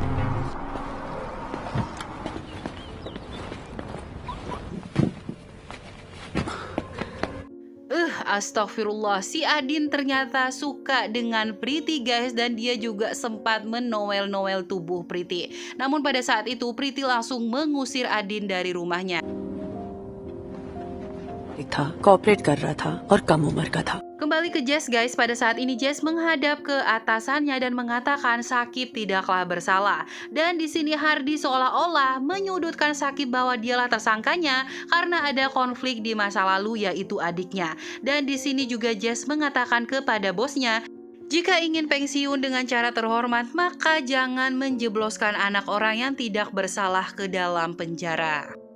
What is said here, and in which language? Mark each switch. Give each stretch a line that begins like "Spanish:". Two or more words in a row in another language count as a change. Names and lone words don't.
Indonesian: Astagfirullah, si Adin ternyata suka dengan Priti guys dan dia juga sempat menoel-noel tubuh Priti. Namun pada saat itu Priti langsung mengusir Adin dari rumahnya.
Hindi: था कॉपरेट कर रहा था और कम उम्र का था
Indonesian: Kembali ke Jess guys, pada saat ini Jess menghadap ke atasannya dan mengatakan Sakib tidaklah bersalah. Dan di sini Hardy seolah-olah menyudutkan Sakib bahwa dialah tersangkanya karena ada konflik di masa lalu yaitu adiknya. Dan di sini juga Jess mengatakan kepada bosnya, jika ingin pensiun dengan cara terhormat, maka jangan menjebloskan anak orang yang tidak bersalah ke dalam penjara.